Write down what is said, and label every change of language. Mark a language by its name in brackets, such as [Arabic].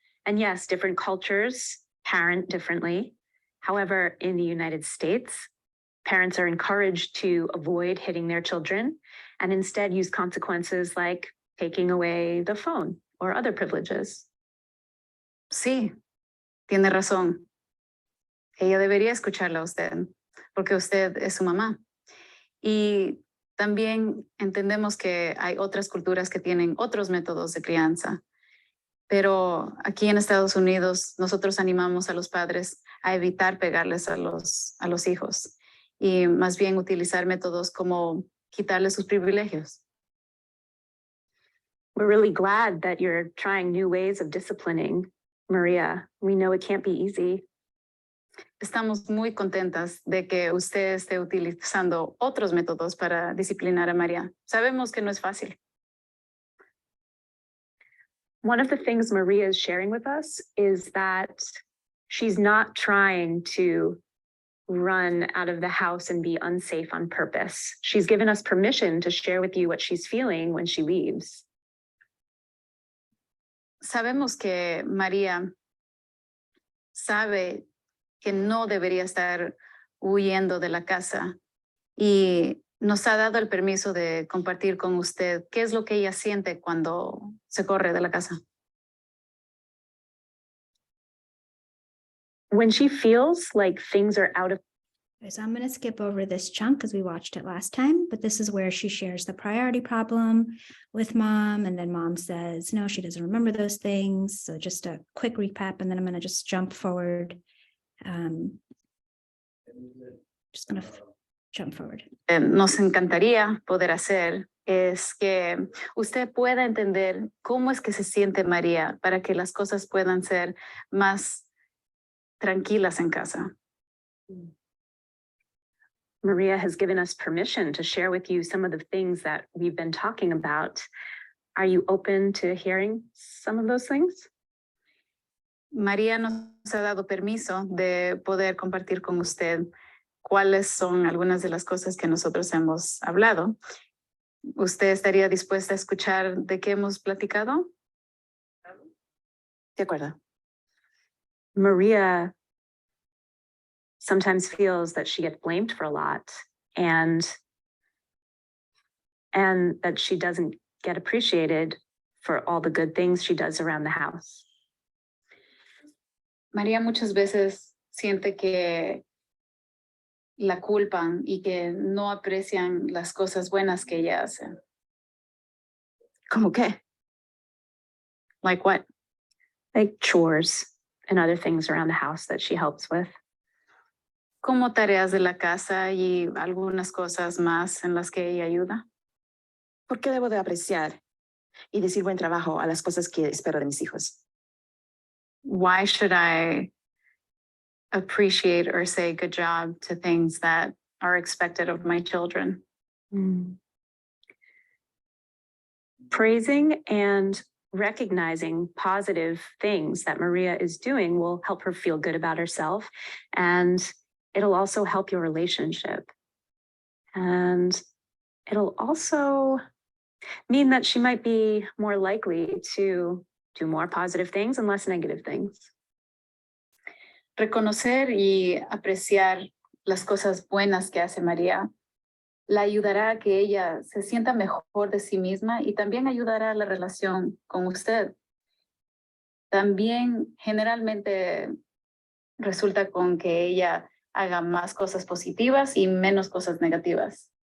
[English] And yes, different cultures parent differently. However, in the United States, parents are encouraged to avoid hitting their children and instead use consequences like taking away the phone or other privileges. [Spanish] Sí, tiene razón. Ella debería escucharla a usted, porque usted es su mamá. Y también entendemos que hay otras culturas que tienen otros métodos de crianza. Pero aquí en Estados Unidos, nosotros animamos a los padres a evitar pegarles a los hijos y más bien utilizar métodos como quitarles sus privilegios. [English] We're really glad that you're trying new ways of disciplining Maria. We know it can't be easy. [Spanish] Estamos muy contentas de que usted esté utilizando otros métodos para disciplinar a María. Sabemos que no es fácil. [English] One of the things Maria is sharing with us is that she's not trying to run out of the house and be unsafe on purpose. She's given us permission to share with you what she's feeling when she leaves. [Spanish] Sabemos que María sabe que no debería estar huyendo de la casa y nos ha dado el permiso de compartir con usted qué es lo que ella siente cuando se corre de la casa. [English] When she feels like things are out of So I'm going to skip over this chunk because we watched it last time, but this is where she shares the priority problem with mom. And then mom says, no, she doesn't remember those things. So just a quick recap, and then I'm going to just jump forward. Just going to jump forward. [Spanish] Nos encantaría poder hacer es que usted pueda entender cómo es que se siente María para que las cosas puedan ser más tranquilas en casa. [English] Maria has given us permission to share with you some of the things that we've been talking about. Are you open to hearing some of those things? [Spanish] María nos ha dado permiso de poder compartir con usted cuáles son algunas de las cosas que nosotros hemos hablado. ¿Usted estaría dispuesta a escuchar de qué hemos platicado? De acuerdo. [English] Maria sometimes feels that she gets blamed for a lot and that she doesn't get appreciated for all the good things she does around the house. [Spanish] María muchas veces siente que la culpan y que no aprecian las cosas buenas que ella hace. ¿Cómo qué? [English] Like what? Like chores and other things around the house that she helps with. [Spanish] Como tareas de la casa y algunas cosas más en las que ella ayuda. ¿Por qué debo de apreciar y decir buen trabajo a las cosas que espero de mis hijos? [English] Why should I appreciate or say good job to things that are expected of my children? Praising and recognizing positive things that Maria is doing will help her feel good about herself, and it'll also help your relationship. And it'll also mean that she might be more likely to do more positive things and less negative things. [Spanish] Reconocer y apreciar las cosas buenas que hace María la ayudará a que ella se sienta mejor de sí misma y también ayudará a la relación con usted. También generalmente resulta con que ella haga más cosas positivas y menos cosas negativas.